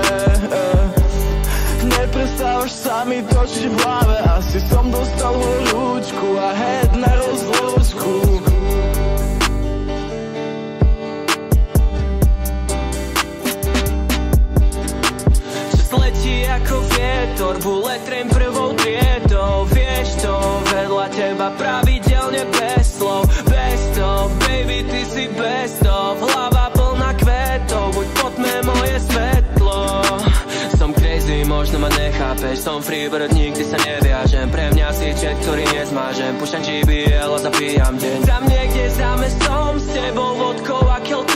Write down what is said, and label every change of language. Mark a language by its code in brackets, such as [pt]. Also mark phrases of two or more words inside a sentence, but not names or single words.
[sk] Neprestávaš sa mi točiť v hlave, asi som dostal horúčku a head na rozlúčku. Čas letí ako vietor, [en] bullet train [sk] prvou triedou. Vieš to, vedľa teba pravidelne bez slov. [en] Best of, baby, [sk] ty si [en] best of. [sk] Hlava plná kvetov, buď potme moje svetlo. Som crazy, možno ma nechápeš. Som freebird, nikdy sa neviažem. Pre mňa si chat, ktorý nezmážem. Púšťam GBL a zabíjam deň. Tam niekde za mestom, s tebou vodkou a kiltom.